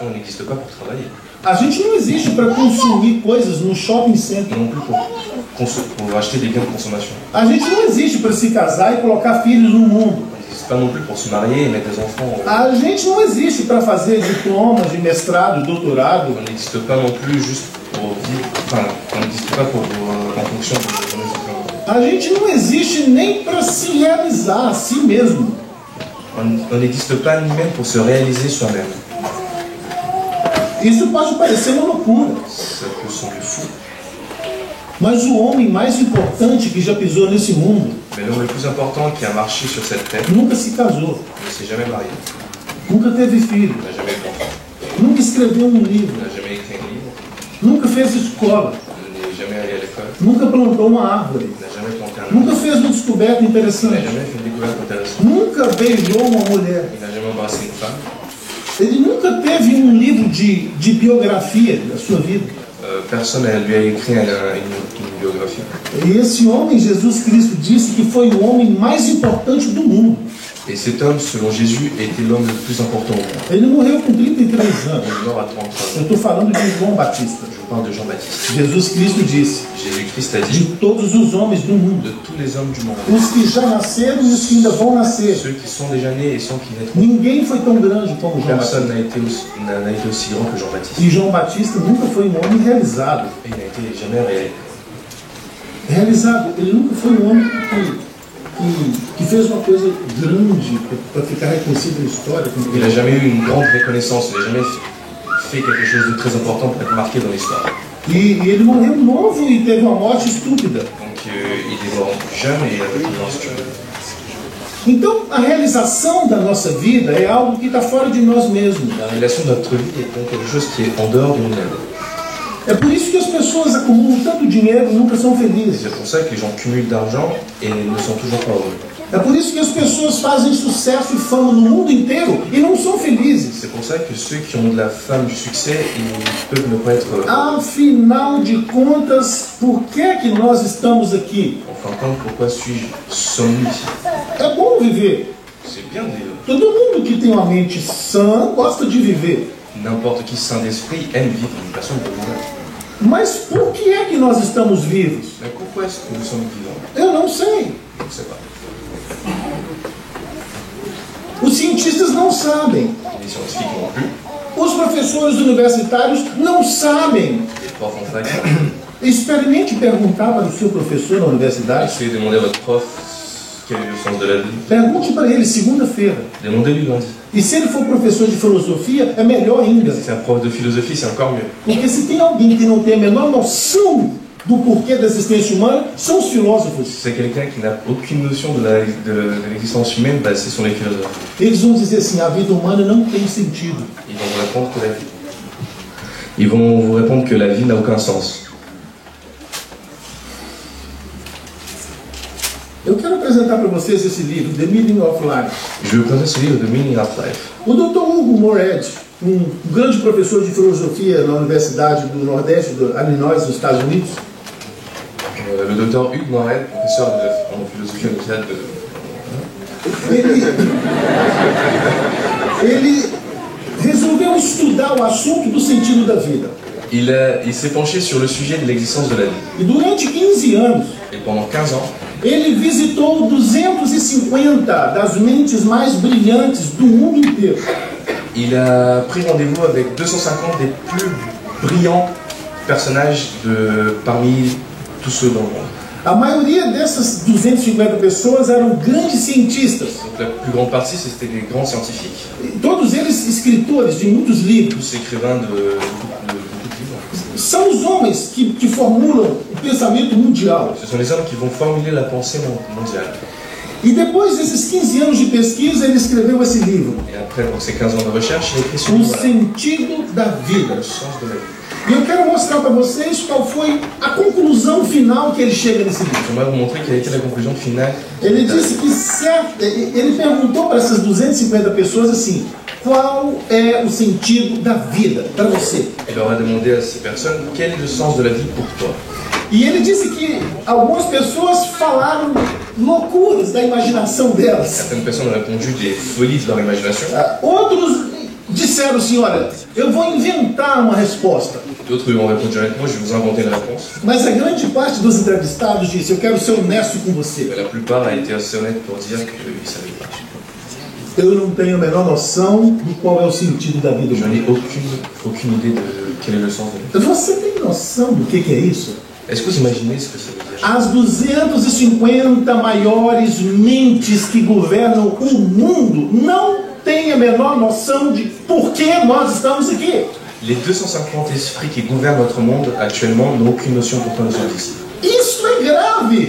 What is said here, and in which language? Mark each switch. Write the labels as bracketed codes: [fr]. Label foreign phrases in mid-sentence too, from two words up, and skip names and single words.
[fr] On n'existe pas pour travailler, [pt] A gente não existe para consumir coisas no shopping center. [fr] non plus pour acheter des biens de consommation. [pt] A gente não existe para se casar e colocar filhos no mundo. [fr] On n'existe pas non plus pour se marier et mettre des enfants. [pt] A gente não existe para fazer diplomas de mestrado, doutorado. [fr] On n'existe pas non plus juste pour vivre. Enfin, on n'existe pas pour en fonction de nos diplômes. [pt] A gente não existe nem para se realizar a si mesmo. [fr] On n'existe pas ni même pour se réaliser soi-même. [pt] Isso pode parecer uma loucura, [fr] Ça peut sembler fou. [pt] mas o homem mais importante que já pisou nesse mundo [fr] Mais l'homme le plus important qui a marché sur cette terre [pt] nunca se casou, [fr] ne s'est jamais marié, [pt] nunca teve filho, [fr] n'a jamais eu d'enfant, [pt] nunca escreveu um livro, [fr] n'a jamais écrit un livre, [pt] nunca fez escola, [fr] n'est jamais allé à l'école, [pt] nunca plantou uma árvore, [fr] n'a jamais planté un arbre, [pt] nunca fez uma descoberta [fr] il n'a [pt] interessante, [fr] jamais fait une découverte intéressante, [pt] nunca beijou uma mulher. [fr] il n'a jamais embrassé une femme, [pt] Ele nunca teve um livro de biografia da sua vida. [fr] personne ne lui a écrit une biographie. [pt] E esse homem, Jesus Cristo, disse que foi o homem mais importante do mundo. [fr] Et cet homme, selon Jésus, était l'homme le plus important au monde. [pt] Ele morreu com 33 anos. [fr] Il est mort à 33 [pt] Eu [fr] ans. [pt] estou falando de João Batista. [fr] Je parle de Jean-Baptiste. [pt] Jesus Cristo disse, [fr] Jésus-Christ a [pt] de [fr] dit, [pt] todos os homens do [fr] de [pt] mundo, [fr] tous les hommes du monde, [pt] os que já nasceram e os que ainda vão nascer, [fr] ceux qui sont déjà nés et ceux qui naîtront, [pt] ninguém foi tão grande como João [fr] personne [pt] Batista. [fr] n'a été aussi grand que Jean-Baptiste. [pt] E João Batista nunca foi um homem realizado. [fr] Et il n'a été jamais réel. [pt] Realizado, ele nunca foi um homem que fez uma coisa grande para ficar reconhecido na história. [fr] Il n'a jamais eu une grande reconnaissance, il n'a jamais fait quelque chose de très important pour être marqué dans l'histoire. [pt] E ele morreu novo e teve uma morte estúpida. [fr] Donc il est mort jeune et avec une mort stupide. [pt] Então, a realização da nossa vida é algo que está fora de nós mesmos. [fr] La réalisation de notre vie est donc quelque chose qui est en dehors de nous-mêmes. [pt] É por isso que as pessoas acumulam tanto dinheiro e nunca são [fr] Et [pt] felizes. [fr] c'est pour ça que les gens cumulent d'argent et ne sont toujours pas heureux. [pt] É por isso que as pessoas fazem sucesso e fama no mundo inteiro e não são felizes. [fr] C'est pour ça que ceux qui ont de la fame, du succès, ils peuvent ne pas être heureux. [pt] Afinal de contas, por que é que nós estamos aqui? [fr] En fin de compte, pourquoi sommes-nous ici? [pt] É bom viver. [fr] C'est bien de vivre. [pt] Todo mundo que tem uma mente sã gosta de viver. [fr] N'importe qui sain d'esprit aime vivre, une personne peut vivre. [pt] Mas por que é que nós estamos vivos? [fr] Mais pourquoi est-ce que nous sommes vivants? [pt] Eu não sei. [fr] Je ne sais pas. [pt] Os cientistas não sabem. [fr] Les scientifiques non plus, [pt] Os professores universitários não sabem. [fr] les profs en fac. [pt] Experimente perguntar para o seu professor na universidade. [fr] Essayez de demander à votre prof quel est le sens de la vie. [pt] Pergunte para ele segunda-feira. [fr] Demandez-lui lundi. [pt] E se ele for professor de filosofia, é melhor ainda. [fr] Si c'est un prof de philosophie, c'est encore mieux. [pt] Porque se tem alguém que não tem a menor noção do porquê da existência humana, são os filósofos. [fr] Si c'est quelqu'un qui n'a aucune notion de l'existence humaine, bah, ce sont les philosophes. [pt] Eles vão dizer assim, a vida humana não tem sentido. [fr] Ils vont vous répondre que la vie. Ils vont vous répondre que la vie n'a aucun sens. [pt] Eu quero apresentar para vocês esse livro, The Meaning of Life. [fr] Je vais vous présenter ce livre, The Meaning of Life. [pt] O Dr. Hugo Moorhead, um grande professor de filosofia na Universidade do Nordeste, do Illinois, nos Estados Unidos, [fr] Le docteur Hugues Moret, professeur en philosophie à l'Université [pt] ele resolveu estudar o assunto do sentido da vida. [fr] Il s'est penché sur le sujet de l'existence de la vie. [pt] E durante 15 anos, [fr] Et pendant 15 ans, [pt] ele visitou 250 das mentes mais brilhantes do mundo inteiro. [fr] il a pris rendez-vous avec 250 des plus brillants personnages parmi tous ceux dans le monde. [pt] A maioria dessas 250 pessoas eram grandes cientistas. [fr] Donc la plus grande partie, c'était des grands scientifiques, [pt] Todos eles escritores de muitos livros. [fr] tous écrivains de beaucoup de livres. [pt] São os homens que formulam o pensamento mundial. [fr] Ce sont les hommes qui vont formuler la pensée mondiale. [pt] E depois desses 15 anos de pesquisa, ele escreveu esse livro, [fr] Et après, pour ces 15 ans de recherche, il a écrit ce [pt] O [fr] livre-là, [pt] Sentido da Vida. [fr] Le sens de la vie. [pt] E eu quero mostrar para vocês qual foi a conclusão final que ele chega nesse livro. [fr] J'aimerais vous montrer quelle a été la conclusion finale. [pt] Ele disse que ele perguntou para essas 250 pessoas assim: qual é o sentido da vida para você? [fr] Il leur a demandé à ces personnes quel est le sens de la vie pour toi. [pt] E ele disse que algumas pessoas falaram loucuras da imaginação delas. [fr] Certaines personnes ont répondu des folies de leur imagination. [pt] Outros disseram assim: olha, eu vou inventar uma resposta. [fr] D'autres lui ont répondu avec moi, je vais vous inventer une réponse. [pt] Mas a grande parte dos entrevistados disse: eu quero ser honesto com você. [fr] Mais la plupart a été assez honnête pour dire qu'ils ne savaient pas. [pt] Eu não tenho a menor noção de qual é o sentido da vida [fr] Je [pt] humana. [fr] n'ai aucune idée de quel est le sens de la vie. [pt] Você tem noção do que é isso? [fr] Est-ce que vous imaginez ce que ça veut dire? [pt] As 250 maiores mentes que governam o mundo não têm a menor noção de por que nós estamos aqui. [fr] Les 250 esprits qui gouvernent notre monde actuellement n'ont aucune notion pourquoi nous sommes ici. [pt] Isso é grave.